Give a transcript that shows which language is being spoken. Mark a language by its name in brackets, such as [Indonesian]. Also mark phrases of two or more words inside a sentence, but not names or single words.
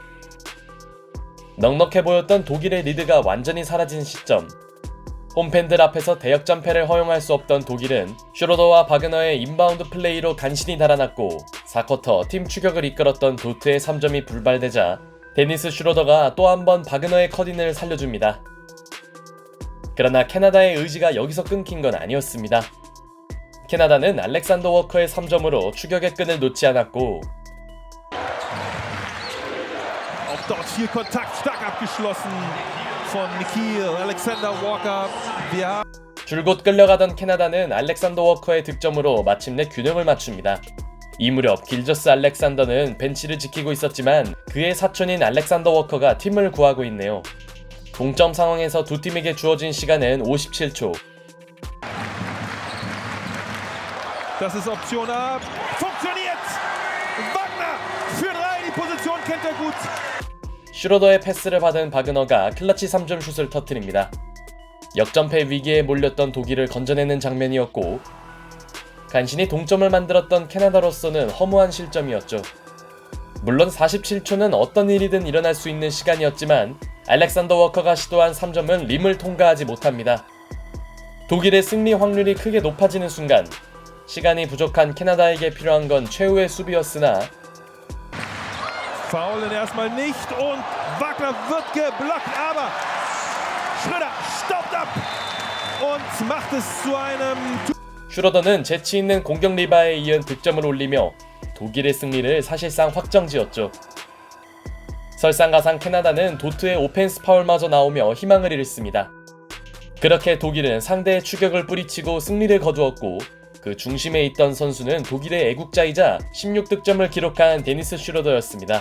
[Korean] 넉넉해 보였던 독일의 리드가 완전히 사라진 시점, 홈팬들 앞에서 대역전패를 허용할 수 없던 독일은 슈로더와 바그너의 인바운드 플레이로 간신히 달아났고 4쿼터 팀 추격을 이끌었던 도트의 3점이 불발되자 데니스 슈로더가 또 한 번 바그너의 컷인을 살려줍니다. 그러나 캐나다의 의지가 여기서 끊긴 건 아니었습니다. 캐나다는 알렉산더 워커의 3점으로 추격의 끈을 놓지 않았고 [German] Auch dort viel Kontakt, stark abgeschlossen von Nikhil, Alexander Walker. [Korean] 줄곧 끌려가던 캐나다는 알렉산더 워커의 득점으로 마침내 균형을 맞춥니다. 이 무렵 길저스 알렉산더는 벤치를 지키고 있었지만 그의 사촌인 알렉산더 워커가 팀을 구하고 있네요. 동점 상황에서 두 팀에게 주어진 시간은 57초. [German] Das ist Option A. Funktioniert! Wagner für 3, die Position kennt er gut. [Korean] 슈로더의 패스를 받은 바그너가 클러치 3점 슛을 터뜨립니다. 역전패 위기에 몰렸던 독일을 건져내는 장면이었고 간신히 동점을 만들었던 캐나다로서는 허무한 실점이었죠. 물론 47초는 어떤 일이든 일어날 수 있는 시간이었지만 알렉산더 워커가 시도한 3점은 림을 통과하지 못합니다. 독일의 승리 확률이 크게 높아지는 순간 시간이 부족한 캐나다에게 필요한 건 최후의 수비였으나 [German] Faulen erstmal nicht und Wagner wird geblockt, aber Schröder stoppt ab und macht es zu einem. [Korean] 슈러더는 재치 있는 공격 리바에 이은 득점을 올리며 독일의 승리를 사실상 확정지었죠. 설상가상 캐나다는 도트의 오펜스 파울마저 나오며 희망을 잃습니다. 그렇게 독일은 상대의 추격을 뿌리치고 승리를 거두었고 그 중심에 있던 선수는 독일의 애국자이자 16득점을 기록한 데니스 슈러더였습니다.